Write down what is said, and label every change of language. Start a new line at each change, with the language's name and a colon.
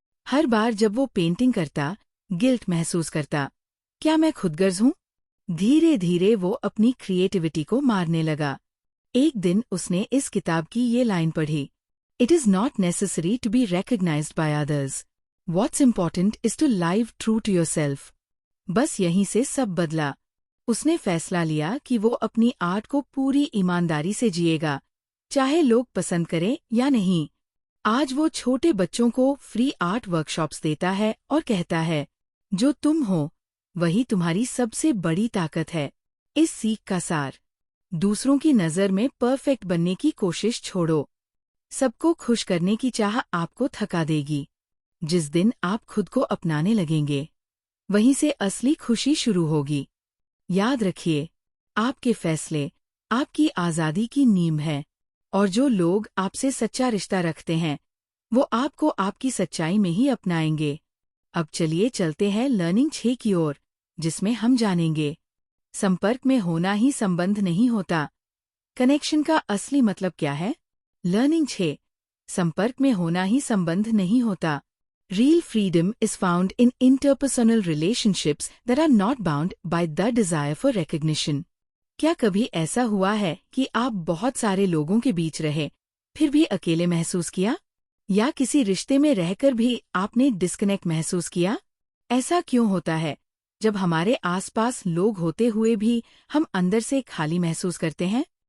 Hindi: हर बार जब वो पेंटिंग करता, गिल्ट महसूस करता, क्या मैं खुदगर्ज हूँ? धीरे धीरे वो अपनी क्रिएटिविटी को मारने लगा। एक दिन उसने इस किताब की ये लाइन पढ़ी,
English: It is not necessary to be recognized by others. What's important is to live true to yourself.
Hindi: बस यहीं से सब बदला। उसने फैसला लिया कि वो अपनी आर्ट को पूरी ईमानदारी से जिएगा, चाहे लोग पसंद करें या नहीं। आज वो छोटे बच्चों को फ्री आर्ट वर्कशॉप्स देता है और कहता है, जो तुम हो, वही तुम्हारी सबसे बड़ी ताकत है। इस सीख का सार, दूसरों की नज़र में परफेक्ट बनने की कोशिश छोड़ो। सबको खुश करने की चाह आपको थका देगी। जिस दिन आप खुद को अपनाने लगेंगे, वहीं से असली खुशी शुरू होगी। याद रखिए, आपके फैसले आपकी आज़ादी की नींव है, और जो लोग आपसे सच्चा रिश्ता रखते हैं, वो आपको आपकी सच्चाई में ही अपनाएंगे। अब चलिए चलते हैं लर्निंग 6 की ओर, जिसमें हम जानेंगे संपर्क में होना ही संबंध नहीं होता। कनेक्शन का असली मतलब क्या है? लर्निंग 6, संपर्क में होना ही संबंध नहीं होता।
English: Real freedom is found in interpersonal relationships that are not bound by the desire for recognition.
Hindi: क्या कभी ऐसा हुआ है कि आप बहुत सारे लोगों के बीच रहे, फिर भी अकेले महसूस किया? या किसी रिश्ते में रहकर भी आपने डिस्कनेक्ट महसूस किया? ऐसा क्यों होता है? जब हमारे आसपास लोग होते हुए भी हम अंदर से खाली महसूस करते हैं?